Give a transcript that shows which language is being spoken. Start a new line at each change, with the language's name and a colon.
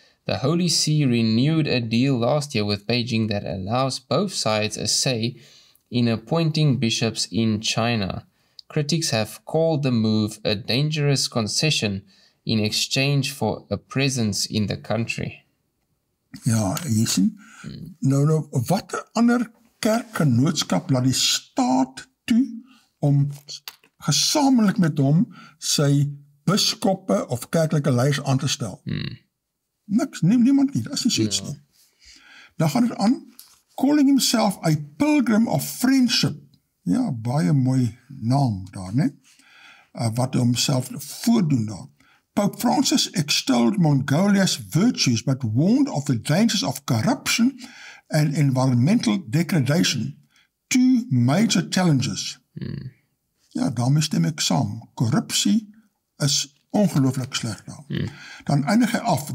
English: The Holy See renewed a deal last year with Beijing that allows both sides a say in appointing bishops in China. Critics have called the move a dangerous concession in exchange for a presence in the country.
Afrikaans: Ja, jy sien. Nou, wat 'n ander kerkgenootskap laat die staat toe om gesamentlik met hom sy biskoppe of kerklike leiers aan te stel? Niks, niemand nie, dat is nie soets nie. Dan gaan het aan,
English: calling himself a pilgrim of friendship,
Afrikaans: Ja, baie mooi naam daar, né? Wat homself voordoen daar.
English: Pope Francis extolled Mongolia's virtues but warned of the dangers of corruption and environmental degradation. 2 major challenges.
Afrikaans: Ja, daarmee stem ek saam. Korrupsie is ongelooflik sleg daar. Dan eindig hy af.